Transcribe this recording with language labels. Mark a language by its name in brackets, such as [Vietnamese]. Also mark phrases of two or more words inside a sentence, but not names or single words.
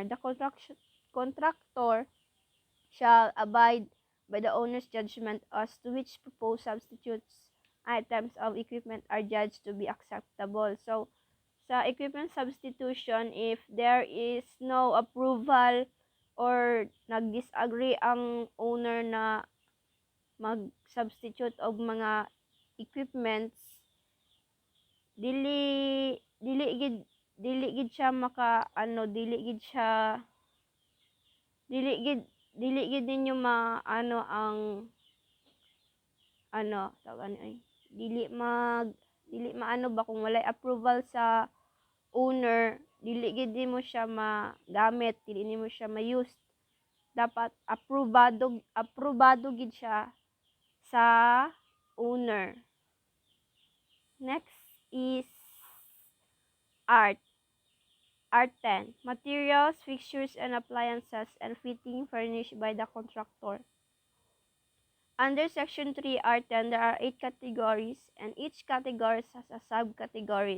[English] The contractor shall abide by the owner's judgment as to which proposed substitutes items of equipment are judged to be acceptable. So, sa equipment substitution, if there is no approval or [Cebuano] nag-disagree ang owner na mag-substitute og mga [English] equipments, [Cebuano] dili dili gid dili gid siya maka dili gid siya dili gid dili gid ninyo maano ang tawag ay dili maano ba kung walay approval sa owner, dili gid mo siya magamit, dili nimo siya ma-use. Dapat aprobado gid siya sa owner. [English] Next is art 10, materials, fixtures, and appliances and fitting furnished by the contractor. Under Section 3R10, there are 8 categories, and each category has a subcategories.